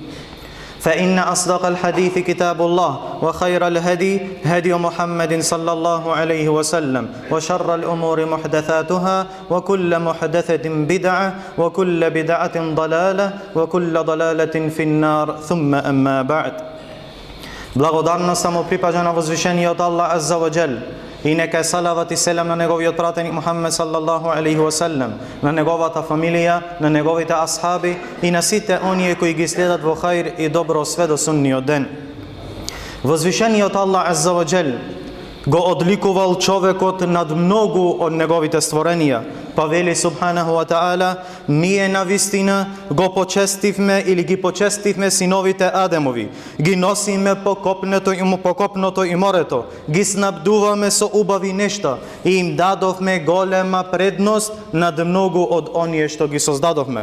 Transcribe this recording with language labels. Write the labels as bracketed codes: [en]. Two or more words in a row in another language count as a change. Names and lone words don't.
[ar] فإن أصدق الحديث كتاب الله وخير الهدي هدي محمد صلى الله عليه وسلم وشر الأمور محدثاتها وكل محدثة بدعة وكل بدعة ضلالة وكل ضلالة في النار ثم أما بعد. [mk] Благодарно само припаѓа на возвишениот Аллах [ar] عز وجل [mk] и нека е салават и селам на неговиот пратеник Мухаммед [ar] صلى الله عليه وسلم, [mk] на неговата фамилија, на неговите асхаби и на сите оние кои ги следат во хаир и добро све до судниот ден. Возвишениот Аллах Азза ва Джел го одликувал човекот над многу од неговите створенија, па вели [ar] سبحانه وتعالى: [mk] ние навистина го почестивме или ги почестивме синовите Адемови, ги носиме по копното и морето, ги снабдуваме со убави нешта и им дадовме голема предност над многу од оние што ги создадовме.